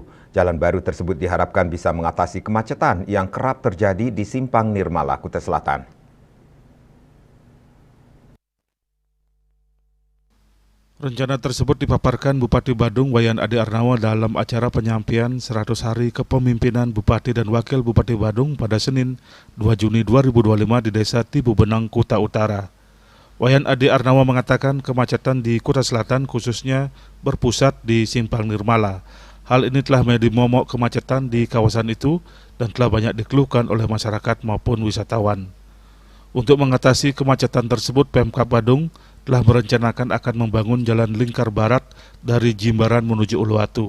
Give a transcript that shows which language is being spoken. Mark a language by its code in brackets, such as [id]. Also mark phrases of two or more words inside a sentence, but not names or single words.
[id] Jalan baru tersebut diharapkan bisa mengatasi kemacetan yang kerap terjadi di Simpang Nirmala, Kutai Selatan. Rencana tersebut dipaparkan Bupati Badung Wayan Adi Arnawa dalam acara penyampaian 100 hari kepemimpinan Bupati dan Wakil Bupati Badung pada Senin 2 Juni 2025 di Desa Tibu Benang, Kuta Utara. Wayan Adi Arnawa mengatakan kemacetan di Kutai Selatan khususnya berpusat di Simpang Nirmala. Hal ini telah menjadi momok kemacetan di kawasan itu dan telah banyak dikeluhkan oleh masyarakat maupun wisatawan. Untuk mengatasi kemacetan tersebut, Pemkab Badung telah merencanakan akan membangun Jalan Lingkar Barat dari Jimbaran menuju Uluwatu.